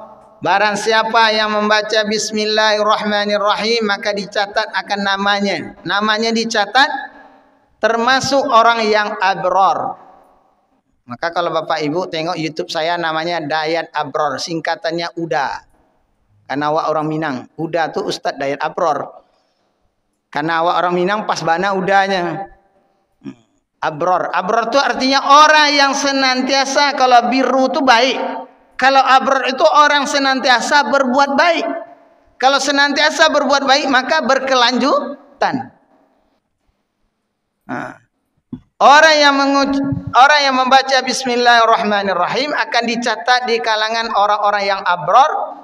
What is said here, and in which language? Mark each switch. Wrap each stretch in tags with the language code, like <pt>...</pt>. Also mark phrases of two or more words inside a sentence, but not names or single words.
<id>Barang siapa yang membaca Bismillahirrahmanirrahim maka dicatat akan namanya. Namanya dicatat termasuk orang yang abrar. Maka kalau Bapak Ibu tengok YouTube saya namanya Dayat Abror, singkatannya UDA. Karena awak orang Minang, UDA tuh Ustadz Dayat Abror. Karena awak orang Minang</id> <min>pas bana udanya.</min> <id>Abror. Abror itu artinya orang yang senantiasa, kalau biru itu baik. Kalau abror itu orang senantiasa berbuat baik. Kalau senantiasa berbuat baik maka berkelanjutan. Nah, orang yang membaca Bismillahirrahmanirrahim akan dicatat di kalangan orang-orang yang abror.</id>